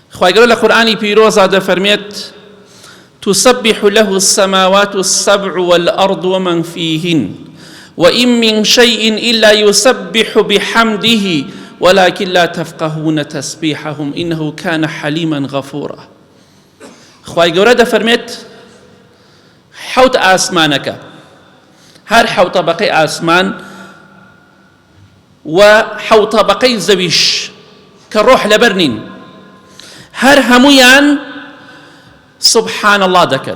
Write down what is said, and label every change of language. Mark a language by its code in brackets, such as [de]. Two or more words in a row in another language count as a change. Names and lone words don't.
[ckb] خی گەورە لە قورئانی پیرۆزە دەفەرمێت [ar] تسبح له السماوات السبع والأرض ومن فيهن وإن من شيء إلا يسبح بحمده ولكن لا تفقهون تسبيحهم إنه كان حليما غفورا. [ckb] خی گەورە دەفەرمێت حوت ئاسمانەکە، هەر حەوت طەبەقەی ئاسمان و حەوت طەبەقەی زەویش کە ڕۆح لەبەر نین، هەر هەموویان [ar] سبحان الله [ckb] دەکەن.